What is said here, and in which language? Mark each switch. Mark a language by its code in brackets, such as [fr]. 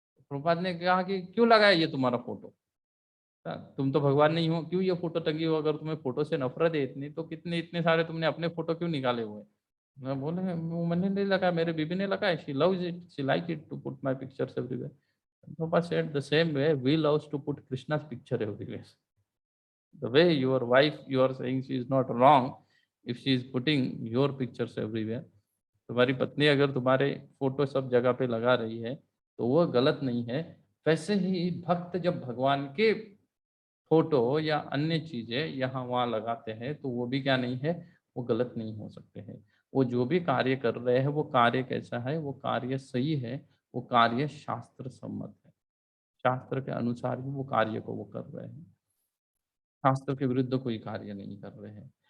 [hi] प्रभुपाद ने कहा कि क्यों लगाया ये तुम्हारा फोटो, तुम तो भगवान नहीं हो, क्यों ये फोटो टंगी हो, अगर तुम्हें फोटो से नफरत है इतनी तो कितने इतने सारे तुमने अपने फोटो क्यों निकाले हुए। मैं बोले वो मैंने नहीं लगा, मेरे बीबी ने लगाया, [en] She loves it, she like it to put my pictures everywhere. Prabhupada said the same way we loves to put Krishna's picture everywhere. The way your wife, you are saying she is not wrong if she is putting your pictures everywhere. [hi] तुम्हारी पत्नी अगर तुम्हारे photo सब जगह पे लगा रही है तो वो गलत नहीं है। वैसे ही भक्त जब भगवान के फोटो या अन्य चीजें यहाँ वहाँ लगाते हैं तो वो भी क्या नहीं है, वो गलत नहीं हो सकते हैं। वो जो भी कार्य कर रहे हैं वो कार्य कैसा है, वो कार्य सही है, वो कार्य शास्त्र सम्मत है, शास्त्र के अनुसार ही वो कार्य को वो कर रहे हैं, शास्त्र के विरुद्ध कोई कार्य नहीं कर रहे हैं।